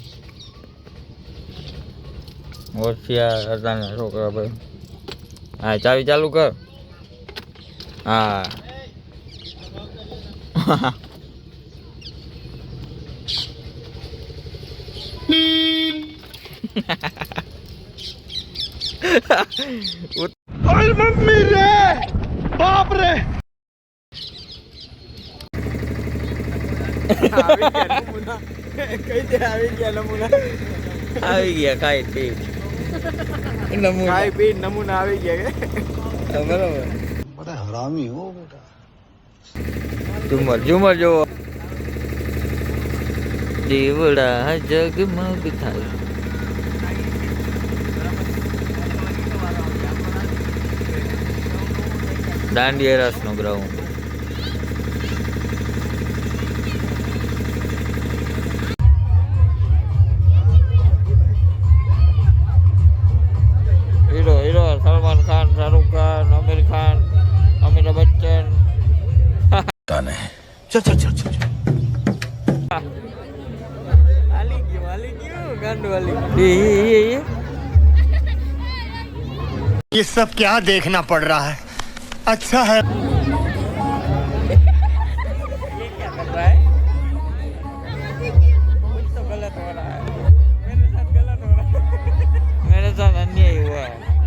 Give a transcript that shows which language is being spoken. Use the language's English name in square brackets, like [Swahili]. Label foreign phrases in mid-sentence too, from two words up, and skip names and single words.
[Gujarati] હોશિયાર હતા છોકરા ભાઈ હા ચાવી ચાલુ કર હા [Hindi] मम्मी रे बाप रे [Gujarati] આવી ગયા ખાઈ પી [Hindi] नमूना आ गया [Gujarati] બરોબર [Hindi] बड़ा हरामी हो बेटा [Gujarati] ઝુમર ઝુમર જોવો દીવડા જગમગ થાય દાંડિયા રસ નો ગ્રાઉન્ડ હીરો હીરો સલમાન ખાન શાહરુખ ખાન આમિર ખાન અમિતાભ બચ્ચન હાલી ગયું ગાંડુ હાલી ગયું [Hindi] ये सब क्या देखना पड़ रहा है अच्छा है ये क्या कर रहा है कुछ तो गलत हो रहा है मेरे साथ गलत हो रहा है मेरे साथ अन्याय हुआ है